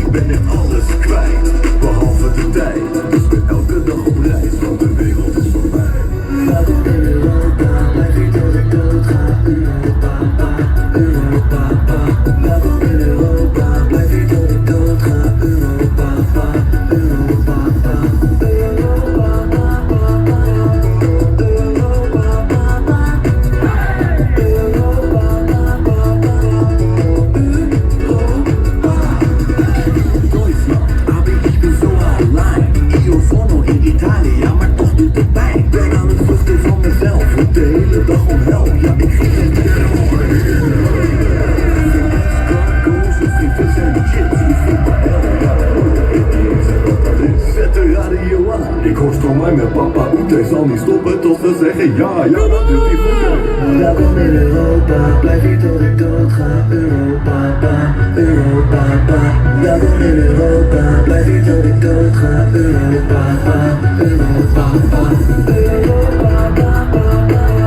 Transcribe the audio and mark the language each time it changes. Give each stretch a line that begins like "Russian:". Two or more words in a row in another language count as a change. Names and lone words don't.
Dutch: Ik ben echt alles kwijt, behalve de tijd. Dus ben elke dag op reis, want de wereld is voor mij. Welkom in Europa, blijf hier tot ik dood ga. Europa, Europa. Welkom in Europa, blijf hier tot ik dood ga. Europa, Europa.
German: Deutschland, aber ich bin so allein.
Italian: Io sono in Italia,
Dutch: maar toch doet het pijn. Ben aan het vluchten van mezelf, want de hele dag om hel. Ja, ik ging geen Zet de radio aan. Ik hoor Stromae met papa Oete. Zal niet stoppen tot ze zeggen ja, ja, dat doet hij voor je. Welkom in Europa, blijf hier tot ik dood ga. Europa, pa, Europa, pa. Welkom in Europa, blijf hier tot ik dood ga. Europa, pa, Europa, pa. Europa, pa, pa, pa.